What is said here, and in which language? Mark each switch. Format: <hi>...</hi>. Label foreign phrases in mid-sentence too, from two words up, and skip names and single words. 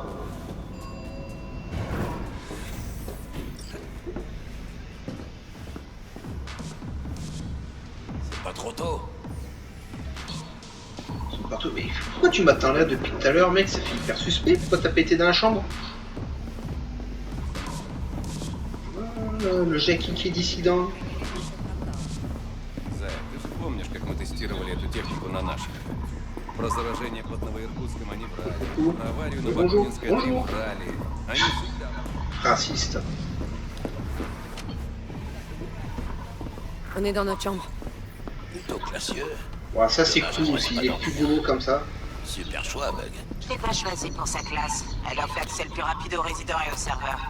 <fr>C'est pas trop tôt. C'est partout. Mais pourquoi tu m'attends là depuis tout à l'heure, mec? Ça fait hyper suspect. Pourquoi t'as pété dans la chambre? Le Jackie qui est dissident.</fr> <ru>Зая, ты же помнишь, как мы тестировали эту технику на наших? Про заражение под Новоиркутском они брали. Про аварию на Бакунинской они брали. Они всегда...</ru> <fr>Raciste. On est dans notre chambre. Plutôt classieux. Ouais, ça c'est cool aussi, les petits boulots comme ça. Super choix, Bug. Je l'ai pas choisi pour sa classe. Elle offre l'accès le plus rapide aux résidents et aux serveurs.</fr>